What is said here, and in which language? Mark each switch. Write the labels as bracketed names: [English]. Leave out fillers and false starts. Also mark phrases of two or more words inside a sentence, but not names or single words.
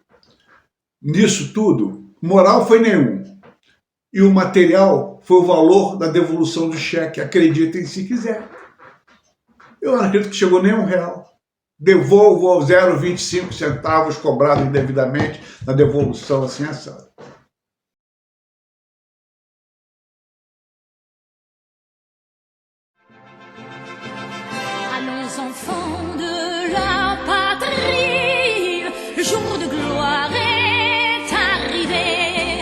[Portuguese] Nisso tudo, moral foi nenhum. E o material foi o valor da devolução do cheque, acreditem se quiser. Eu não acredito que chegou nem R$1. Devolvo 0,25 centavos cobrados indevidamente na devolução assim assado. [French] Allons enfants de la patrie, le jour de gloire est arrivé.